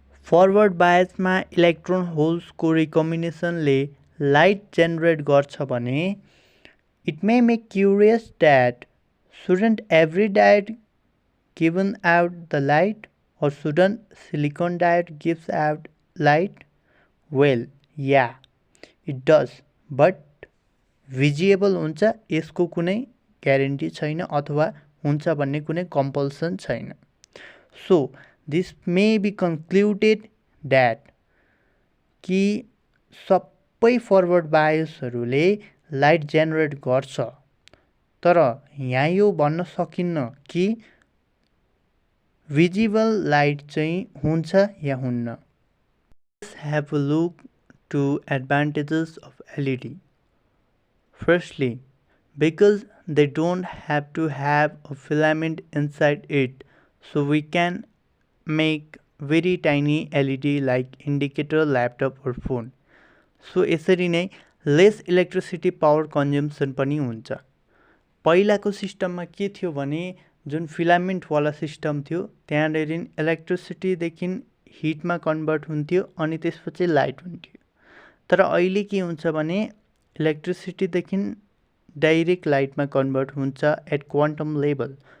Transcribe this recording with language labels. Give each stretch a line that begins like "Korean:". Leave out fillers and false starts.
Nepali: Forward बायसमा electron होल्सको रिकम्बिनेसनले light generate गर्छ भने
English: it may make curious that shouldn't every diode given out the light, or shouldn't silicon diode gives out light? Well, yeah, it does, but
Nepali: भिजिएबल हुन्छ यसको कुनै guarantee छैन अथवा हुन्छ भन्ने कुनै कम्पल्सन छैन.
English: so this may be concluded that
Nepali: कि सबै फरवर्ड बायसहरूले लाइट जेनेरेट गर्छ, तर यहाँ यो भन्न सकिन्न कि भिजिबल लाइट चाहिँ हुन्छ या हुन्न.
English: Let's have a look to advantages of LED. Firstly, because they don't have to have a filament inside it, so we can make very tiny LED like indicator, laptop or phone.
Nepali: So यसरी नै lace electricity power consumption पनि हुन्छ. पहिलाको सिस्टममा के थियो भने जुन फिलामेन्टवाला सिस्टम थियो त्यहाँनेरि इलेक्ट्रिसिटीदेखि हिटमा कन्भर्ट हुन्थ्यो अनि त्यसपछि लाइट हुन्थ्यो. तर अहिले के हुन्छ भने इलेक्ट्रिसिटीदेखि डाइरेक्ट लाइटमा कन्भर्ट हुन्छ एट क्वान्टम लेभल.